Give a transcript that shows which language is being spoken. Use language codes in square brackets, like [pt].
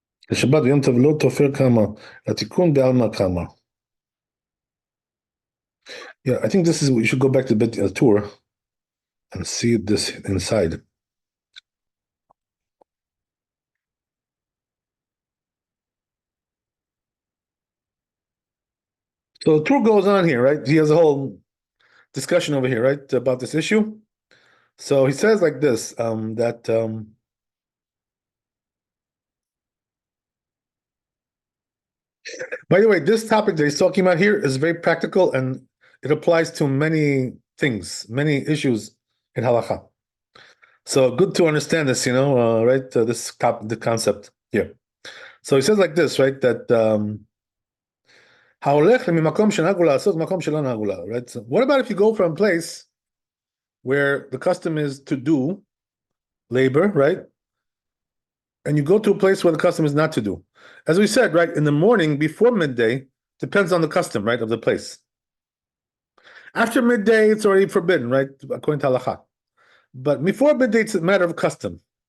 [he] לשבת ויום טוב לא תופר כמה, לתיקון בעלמא כמה. [en] Yeah, I think this is, we should go back to the tour and see this inside. So the tour goes on here, right? He has a whole discussion over here, right, about this issue. So he says like this, that by the way, this topic that he's talking about here is very practical and it applies to many things, many issues in halakha. So good to understand this, right? The concept here. So he says like this, right? That [he] ההולך ממקום שנהגו לעשות מקום שלא נהגו לה, right? [en] So what about if you go from a place where the custom is to do labor, right? And you go to a place where the custom is not to do. As we said, right, in the morning before midday, depends on the custom, right, of the place. After midday, it's already forbidden, right, according to halacha. But before midday, it's a matter of custom.